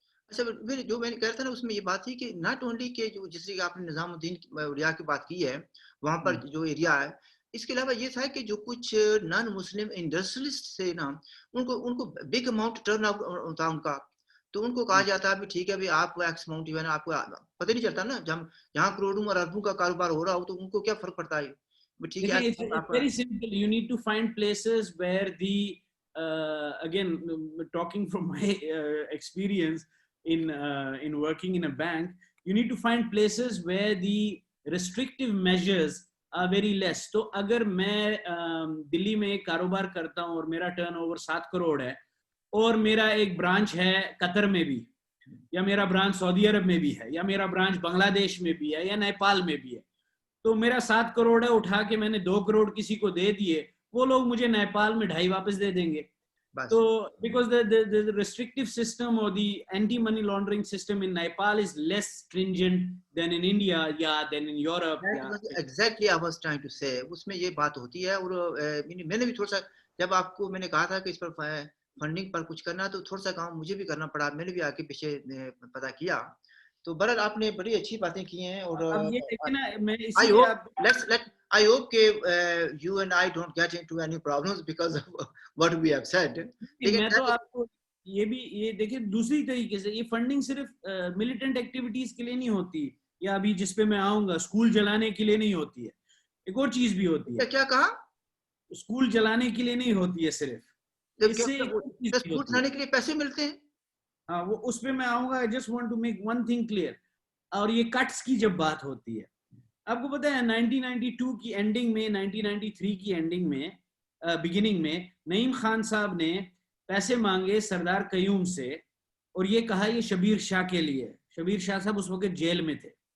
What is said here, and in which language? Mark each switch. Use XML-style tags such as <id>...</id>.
<ur>اچھا جو میں نے کہا تھا نا اس میں یہ بات تھی کہ</ur> <en>not only</en> <ur>کہ جو جس طریقے آپ نے نظام الدین اولیاء کی بات کی ہے وہاں پر جو ایریا ہے, اس کے علاوہ یہ تھا کہ جو کچھ نان مسلم انڈسٹریلسٹ تھے نا ان کو</ur> <en>big amount turn out</en> <ur>تھا ان کا, تو ان کو کہا جاتا ہے بھی ٹھیک ہے بھی آپ کو ایکس اماؤنٹ جو ہے نا آپ کو پتہ نہیں چلتا نا, جہاں کروڑوں اور اربوں کا کاروبار ہو رہا ہو تو ان کو کیا فرق پڑتا ہے.</ur> <en>دیکھیں it's very simple, you need to find places where the again talking from my experience in working in a bank, you need to find places where the restrictive measures are very less.</en> <ur>تو اگر میں دلی میں ایک کاروبار کرتا ہوں اور میرا ٹرن اوور 7 کروڑ ہے اور میرا ایک برانچ ہے قطر میں بھی, یا میرا برانچ سعودی عرب میں بھی ہے, یا میرا برانچ بنگلہ دیش میں بھی ہے, یا نیپال میں بھی ہے, تو میرا 7 کروڑ ہے, اٹھا کے میں نے 2 کروڑ کسی کو دے دیے, وہ لوگ مجھے نیپال میں 2.5 واپس دے دیں گے.</ur> <en>تو because the restrictive system or the anti money laundering system in Nepal is less stringent than in India, yeah, than in Europe. Exactly I was trying to say,</en> <ur>اس میں یہ بات ہوتی ہے. اور میں نے بھی تھوڑا سا جب آپ کو میں نے کہا تھا کہ اس پر فنڈنگ پر کچھ کرنا تو تھوڑا سا کام مجھے بھی کرنا پڑا, میں نے بھی آگے پیچھے پتا کیا. تو بہرحال آپ نے بڑی اچھی باتیں کی ہیں. اور اب یہ دیکھیں نا, میں اسی لیے</ur> <en>I hope that you and I don't get into any problems because of what we have said.</en> <ur>میں تو آپ کو یہ دیکھیں دوسری طریقے سے, یہ فنڈنگ صرف ملیٹنٹ ایکٹیویٹیز کے لیے نہیں ہوتی, یا ابھی جس پہ میں آؤں گا اسکول جلانے کے لیے نہیں ہوتی ہے, ایک اور چیز بھی ہوتی ہے. کیا کہا؟ اسکول جلانے کے لیے نہیں ہوتی ہے صرف, اس سے اسکول جلانے کے لیے پیسے ملتے ہیں. ہاں وہ اس پہ میں آؤں گا.</ur> <en>I just want to make one thing clear.</en> <ur>اور یہ کٹس کی جب بات ہوتی ہے, آپ کو پتہ ہے 1992 کی اینڈنگ میں, 1993 کی اینڈنگ میں, بگننگ میں نعیم خان صاحب نے پیسے مانگے سردار قیوم سے, اور یہ کہا یہ شبیر شاہ کے لیے. شبیر شاہ صاحب اس وقت جیل میں تھے.</ur>